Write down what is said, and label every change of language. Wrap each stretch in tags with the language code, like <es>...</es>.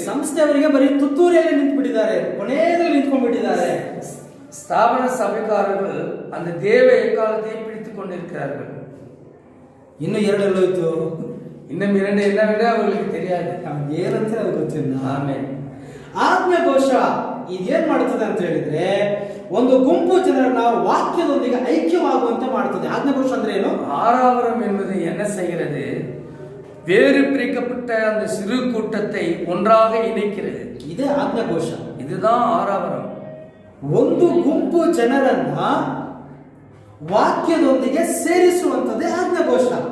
<kn>ಸಂಸ್ಥೆಯವರಿಗೆ ಬರೀ ತುತ್ತೂರಿಯಲ್ಲಿ ನಿಂತುಬಿಟ್ಟಿದ್ದಾರೆ, ಕೊನೆಯಲ್ಲಿ ನಿಂತ್ಕೊಂಡ್ಬಿಟ್ಟಿದ್ದಾರೆ.</kn> <ta>ஸ்தாபன சபைக்காரர்கள் அந்த தேவ எக்காலத்தை பிடித்துக் கொண்டிருக்கிறார்கள்.</ta> <kn>ಇನ್ನು 2 ಎಲ್ಲೋಯ್ತು?</kn> <ta>இன்னும் 2 என்னவென்று அவர்களுக்கு தெரியாது.</ta> <kn>ಏನಂತ ಅವ್ರಿಗೆ ಗೊತ್ತಿಲ್ಲ. ಆಮೆನ್. ಆಜ್ಞಾಘೋಷ ಇದೇನ್ ಮಾಡುತ್ತದೆ ಅಂತ ಹೇಳಿದ್ರೆ, ಒಂದು ಗುಂಪು ಜನರನ್ನ ವಾಕ್ಯದೊಂದಿಗೆ ಐಕ್ಯವಾಗುವಂತೆ ಮಾಡುತ್ತದೆ. ಆಜ್ಞಾಘೋಷ ಅಂದ್ರೆ ಏನು?</kn> <ta>ஆராவரம் என்பது என்ன செய்கிறது? வேறு பிரிக்கப்பட்ட அந்த சிறு கூட்டத்தை ஒன்றாக இணைக்கிறது.</ta> <kn>ಇದೇ ಆಜ್ಞಾಘೋಷ.</kn> <ta>இதுதான் ஆராவரம்.</ta> <kn>ಒಂದು ಗುಂಪು ಜನರನ್ನ ವಾಕ್ಯದೊಂದಿಗೆ ಸೇರಿಸುವಂತದ್ದೇ ಆಜ್ಞಾಘೋಷ.</kn>